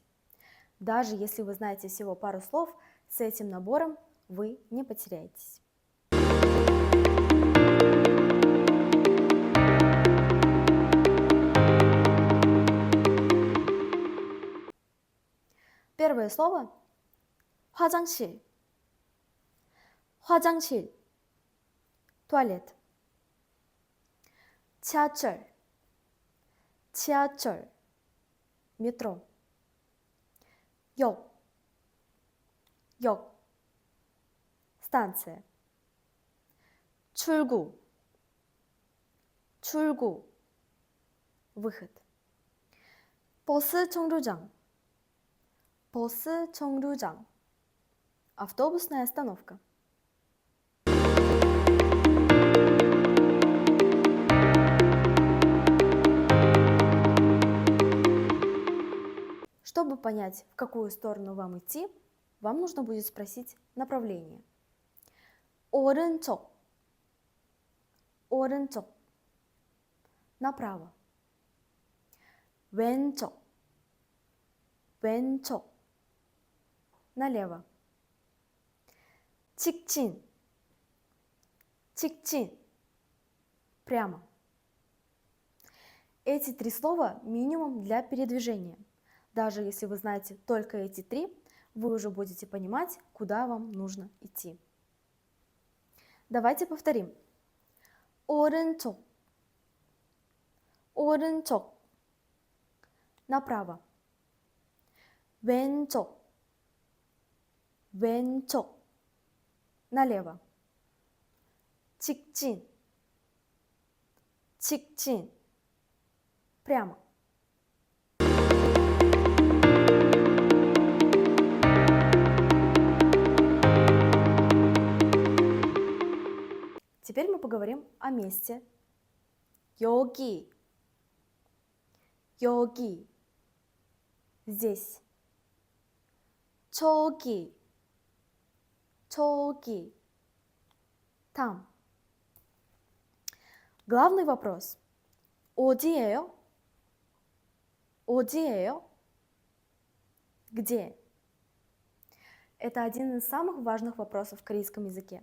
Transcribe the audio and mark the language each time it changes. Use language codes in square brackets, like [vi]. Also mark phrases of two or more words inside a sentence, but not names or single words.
[ru] Даже если вы знаете всего пару слов, с этим набором вы не потеряетесь. Первое слово – [ko] 화장실. 화장실, туалет. 지하철, 지하철, метро. 역, 역, станция. 출구, 출구, выход. 버스 정류장, 버스 정류장, [ru] автобусная остановка. Чтобы понять, в какую сторону вам идти, вам нужно будет спросить направление. [ko] 오른쪽, 오른쪽, направо. 왼쪽, 왼쪽, налево. 직진, 직진, [ru] прямо. Эти три слова минимум для передвижения. Даже если вы знаете только эти три, вы уже будете понимать, куда вам нужно идти. Давайте повторим. [ko] 오른쪽, 오른쪽, направо. 왼쪽, 왼쪽, налево. 직진, 직진, [ru] прямо. Теперь мы поговорим о месте. [ko] 여기, 여기, здесь. 저기, 저기, [ru] там. Главный вопрос. [ko] 어디예요? 어디예요? [ru] Где? Это один из самых важных вопросов в корейском языке.